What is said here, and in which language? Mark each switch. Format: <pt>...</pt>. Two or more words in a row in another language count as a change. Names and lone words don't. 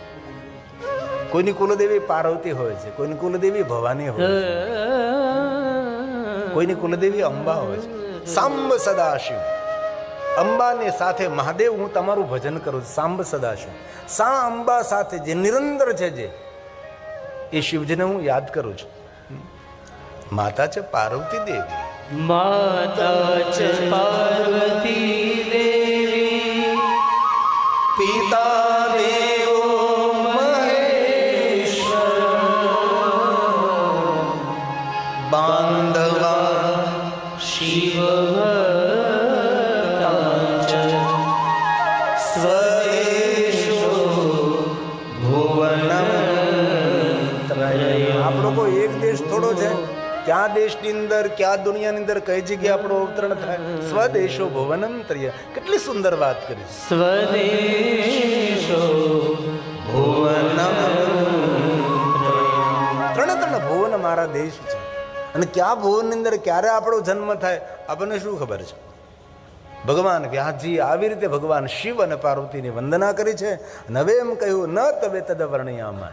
<gu>કોઈની કુલદેવી પાર્વતી હોય છે, કોઈની કુલદેવી ભવાની હોય છે, કોઈની કુલદેવી અંબા હોય છે. સાંબ સદાશિવ, અંબાની સાથે મહાદેવ હું તમારું ભજન કરું છું. સાંબ સદાશિવ, સા અંબા સાથે જે નિરંતર છે, જે એ શિવજીને હું યાદ કરું છું. માતા છે પાર્વતી દેવી,</gu> <sa>माता च पार्वती देवी, પિતા દેવો महेश्वर, બાંધવા शिव भक्तांच स्वदेशो ભુવનમ ત્રયમ.</sa> <gu>આપણો કોઈ એક દેશ થોડો છે? ક્યાં દેશની અંદર, ક્યાં દુનિયાની અંદર કઈ જગ્યાએ આપણો અવતરણ થાય?</gu> <sa>સ્વદેશો ભુવનમ ત્રય.</sa> <gu>કેટલી સુંદર વાત કરી.</gu> <sa>स्वदेशो भुवनम्</sa> <gu>ત્રણે ત્રણ ભુવન મારા દેશ છે. અને કયા ભુવનની અંદર ક્યારે આપણો જન્મ થાય આપણને શું ખબર છે? ભગવાન વ્યાસજી આવી રીતે ભગવાન શિવ અને પાર્વતીની વંદના કરી છે. અને હવે એમ કહ્યું,</gu> <sa>ન તવે તદ વર્ણયામાય.</sa>